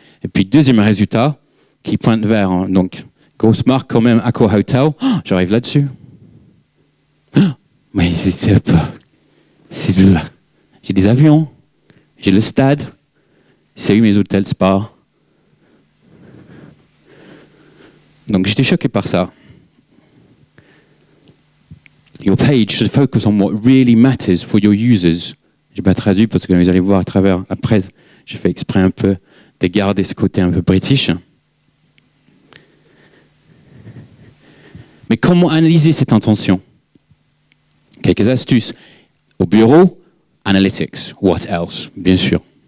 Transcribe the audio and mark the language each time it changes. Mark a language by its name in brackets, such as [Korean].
[French] Et puis, deuxième résultat, qui pointe vers... donc, grosse marque quand même, Accor Hotel. Oh, j'arrive là-dessus. Oh, mais c'est là. J'ai des avions, j'ai le stade, c'est eu mes hôtels spa. Donc j'étais choqué par ça. [English] Your page should focus on what really matters for your users. [French] Je n'ai pas traduit parce que vous allez voir à travers la presse, j'ai fait exprès un peu de garder ce côté un peu british. Mais comment analyser cette intention? Quelques astuces. Au bureau, analytics. [English] What else? [French] Bien sûr.